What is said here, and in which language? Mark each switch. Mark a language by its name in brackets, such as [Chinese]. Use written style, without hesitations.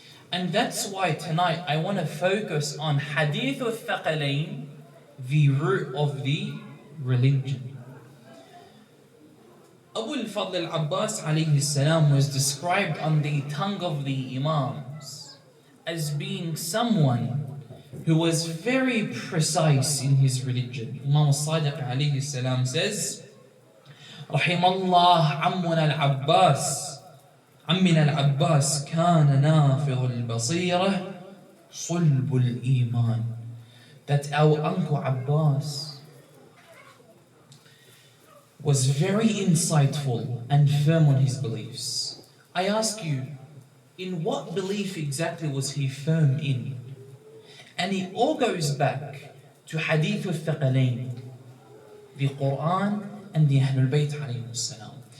[English] And that's why tonight I want to focus on Hadith al-Thaqalain, the root of the religion. Abu al-Fadl al-Abbas alayhi salam was described on the tongue of the Imams as being someone who was very precise in his religion. [Arabic] Imam al-Sadiq alayhi salam says, رحم الله عمنا العباس عمنا العباس كان نافذ البصيرة صلب الإيمان. [English] That our uncle Abbas was very insightful and firm on his beliefs. I ask you, in what belief exactly was he firm in? And it all goes back to Hadith al-Thaqalain, the Quran and the Ahlul Bayt alayhim salam.